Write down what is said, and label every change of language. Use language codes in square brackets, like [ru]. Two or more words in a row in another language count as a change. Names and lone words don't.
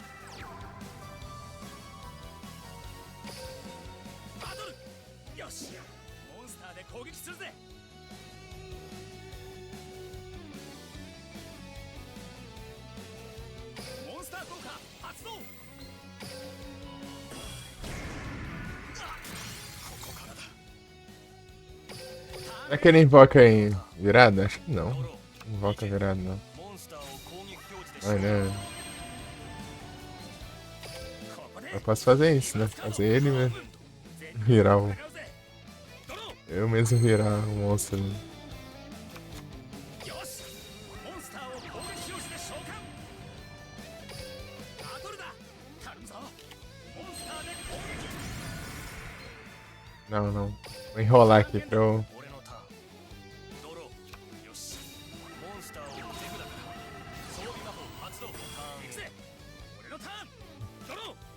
[ja] バトルよしモンスターで攻撃するぜモンスター効果発動ここからだ [pt] será que ele invoca em virada? Acho que não. Não invoca virada, não. [ja] モンスターを攻撃表示で [pt] Mas, né? [ja] ここで [pt] Eu posso fazer isso, né? Fazer ele mesmo virar o. [ja] 戦うぜドロー [pt] Eu mesmo virar o monstro. [ja] よしモンスターを攻撃表示で召喚バトルだ頼むぞモンスターで攻撃 [pt] Não, não. Vou enrolar aqui pra eu. [ja] 俺のターンドローよしモンスターを手札から装備魔法発動ターン行くぜ俺のターンドロ